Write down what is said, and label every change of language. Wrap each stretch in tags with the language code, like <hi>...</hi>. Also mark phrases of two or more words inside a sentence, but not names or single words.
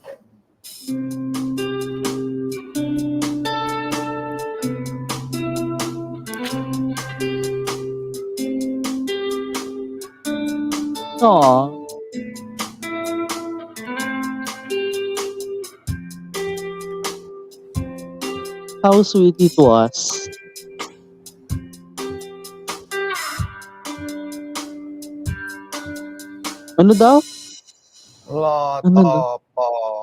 <en>Aw. How sweet it was.</en> <tl>Ano daw? รอ Ano ต่อ daw? ปอ</tl>